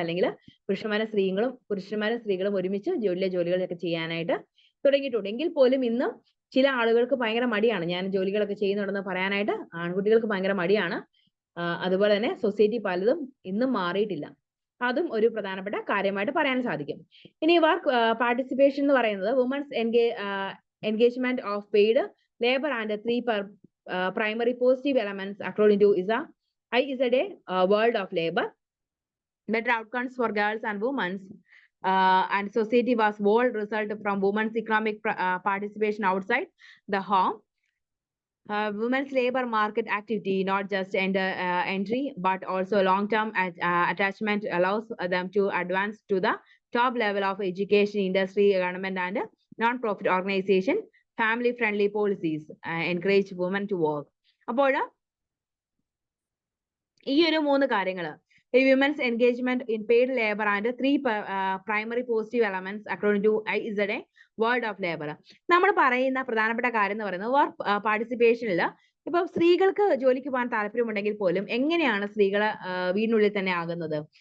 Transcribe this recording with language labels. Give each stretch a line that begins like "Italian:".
Malayalam: അല്ലെങ്കിൽ പുരുഷന്മാരും സ്ത്രീകളും ഒരുമിച്ച് ജോലികളൊക്കെ ചെയ്യാനായിട്ട് തുടങ്ങിയിട്ടുണ്ട്. എങ്കിൽ പോലും ഇന്നും ചില ആളുകൾക്ക് ഭയങ്കര മടിയാണ്. ഞാൻ ജോലികളൊക്കെ ചെയ്യുന്നുണ്ടെന്ന് പറയാനായിട്ട് ആൺകുട്ടികൾക്ക് ഭയങ്കര മടിയാണ്. അതുപോലെ തന്നെ സൊസൈറ്റി പലതും ഇന്നും മാറിയിട്ടില്ല. അതും ഒരു പ്രധാനപ്പെട്ട കാര്യമായിട്ട് പറയാൻ സാധിക്കും. ഇനി
English: work participation
Malayalam: എന്ന് പറയുന്നത്
English: Women's engagement of paid labor and the three primary positive elements according to ISA world of labor. Better outcomes for girls and women and society was bold result from women's economic participation outside the home. Women's labor market activity, not just entry, but also long-term attachment allows them to advance to the top level of education, industry, government, and non-profit organization. Family friendly policies encourage women to work.
Malayalam: അപ്പോൾ ഈ ഒരു 3 കാര്യങ്ങൾ, ഈ
English: women's engagement in paid labour and 3 primary positive elements according to ISA world of labour,
Malayalam: നമ്മൾ പറയുന്ന പ്രധാനപ്പെട്ട കാര്യം എന്ന് പറയുന്നത് വർക്ക് പാർട്ടിസിപ്പേഷനിൽ ഇപ്പൊ സ്ത്രീകൾക്ക് ജോലിക്ക് പോകാൻ താല്പര്യമുണ്ടെങ്കിൽ പോലും എങ്ങനെയാണ് സ്ത്രീകളെ വീടിനുള്ളിൽ തന്നെ ആകുന്നത്.